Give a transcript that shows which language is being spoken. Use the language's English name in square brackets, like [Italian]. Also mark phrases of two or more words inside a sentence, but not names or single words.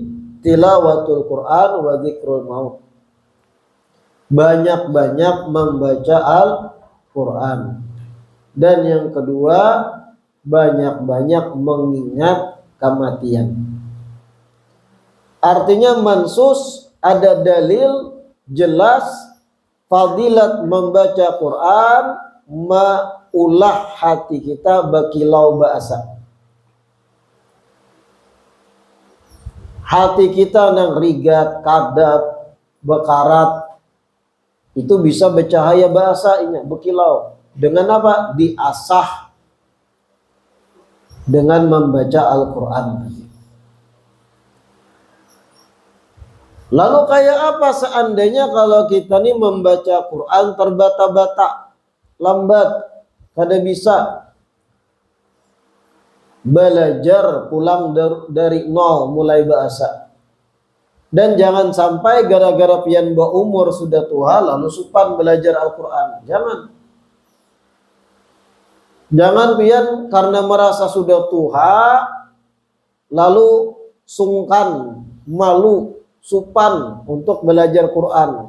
[Arabic] تلاوة القرآن وذكر الموت. [Indonesian] Banyak-banyak membaca Al-Quran. Dan yang kedua, banyak-banyak mengingat kematian. Artinya mansus, ada dalil jelas fadilat membaca Quran, [Banjar] maulah hati kita bakilau bahasa. Hati kita nang rigat, kadap, bekarat, [Indonesian] itu bisa bercahaya bahasanya, berkilau. Dengan apa? Diasah dengan membaca Al-Quran. Lalu kayak apa seandainya kalau kita nih membaca Quran terbata-bata, [Banjar] lambat, kada bisa belajar pulang dari nol mulai bahasa. [Indonesian] Dan jangan sampai gara-gara pian berumur sudah tua lalu supan belajar Al-Quran. Jangan pian karena merasa sudah tua lalu sungkan, malu, supan untuk belajar Quran.